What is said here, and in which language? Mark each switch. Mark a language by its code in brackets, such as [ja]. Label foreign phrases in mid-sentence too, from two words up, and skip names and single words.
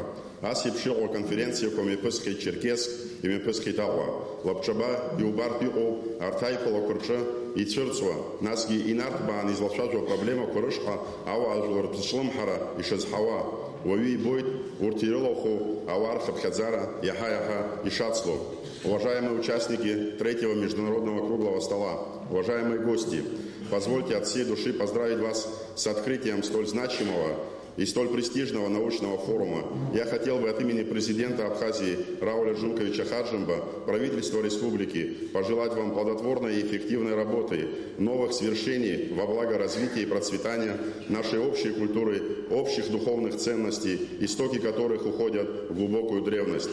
[ab] Ас еиԥш иҟоу аконференциақәа мҩаԥысхеит Черкесск, имҩаԥысхеит Аҟәа. Лабҿаба иубартә иҟоу арҭ аиԥылақәа рҿы ицәырҵуа, насгьы инарҭбааны излацәажәо апроблемақәа рышҟа ауаажәлар рзыҿлымҳара ишазҳауа, уаҩы ибоит урҭ ирылахәу ауаа рхыԥхьаӡара иаҳа-иаҳа ишацло. [ru] Уважаемые участники третьего международного круглого стола, уважаемые гости, позвольте от всей души поздравить вас с открытием столь значимого и столь престижного научного форума. Я хотел бы от имени президента Абхазии Рауля Джунковича Хаджимба, правительства республики, пожелать вам плодотворной и эффективной работы, новых свершений во благо развития и процветания нашей общей культуры, общих духовных ценностей, истоки которых уходят в глубокую древность.